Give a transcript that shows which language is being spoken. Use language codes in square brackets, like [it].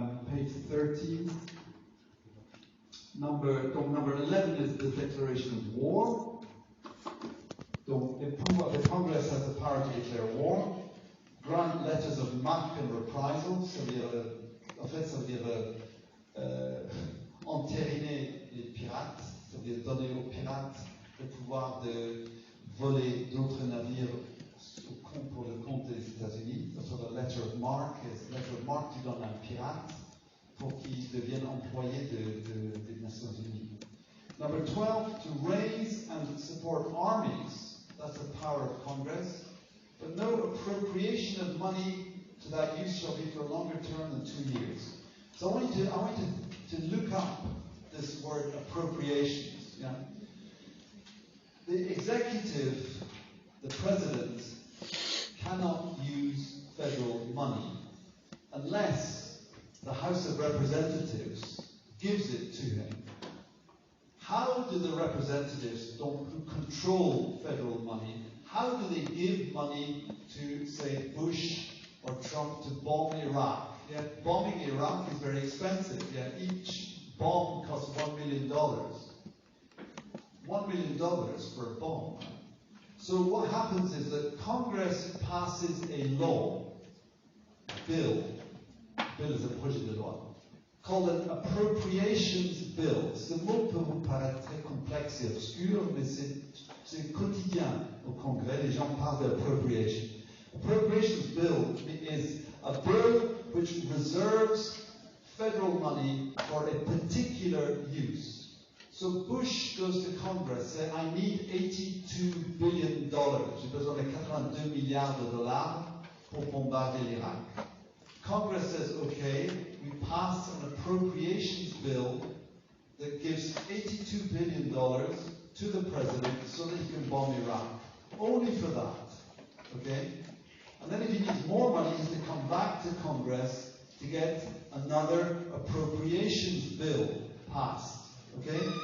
[en] Page 13. Number 11 is the declaration of war. Donc, the Congress has the power to declare war. [fr] Grant letters of marque and reprisal, ça veut dire, en fait, ça veut dire entériner les pirates, ça veut dire donner aux pirates le pouvoir de voler d'autres navires au compte pour le compte des États-Unis. So the letter of marque, tu donnes à un pirate pour qu'il devienne employé des Nations Unies. [en] Number 12, to raise and support armies. That's the power of Congress. But no appropriation of money to that use shall be for a longer term than 2 years. So I want you to look up this word appropriations. Yeah? The executive, the president, cannot use federal money unless the House of Representatives gives it to him. How do the representatives who control federal money, how do they give money to, say, Bush or Trump to bomb Iraq? Yeah, bombing Iraq is very expensive. Yeah, each bomb costs $1 million. $1 million for a bomb. So what happens is that Congress passes a law, bill is a projet de loi, called an appropriations bill. [fr] Ce mot peut vous paraître très complexe et obscur, mais c'est quotidien au Congrès. Les gens parlent d'appropriation. [en] Appropriations bill is a bill which reserves federal money for a particular use. So Bush goes to Congress, says, I need $82 billion. [fr] J'ai besoin de 82 milliards de dollars pour bombarder l'Irak. [en] Congress says, okay, we pass an appropriations bill that gives $82 billion to the president so that he can bomb Iraq. Only for that. Okay? And then if he needs more money, he has to come back to Congress to get another appropriations bill passed. Okay?